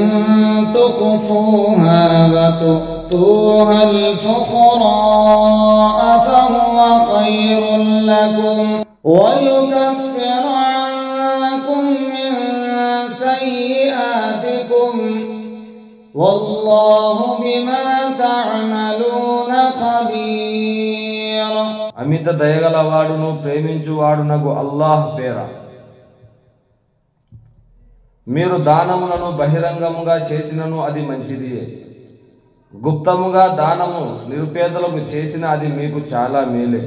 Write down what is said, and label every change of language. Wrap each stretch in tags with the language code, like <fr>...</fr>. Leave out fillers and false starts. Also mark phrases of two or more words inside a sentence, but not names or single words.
<ar>تخفوها وتؤتوها الفقراء فهو خير لكم ويكفر عنكم من سيئاتكم والله بما تعملون خبير.</ar> <te>అమిత దయగలవాడును ప్రేమించువాడునగు అల్లాహ్ పేర. మీరు దానములను బహిరంగముగా చేసినను అది మంచిదియే, గుప్తముగా దానము నిరుపేదలకు చేసిన అది మీకు చాలా మేలే.</te>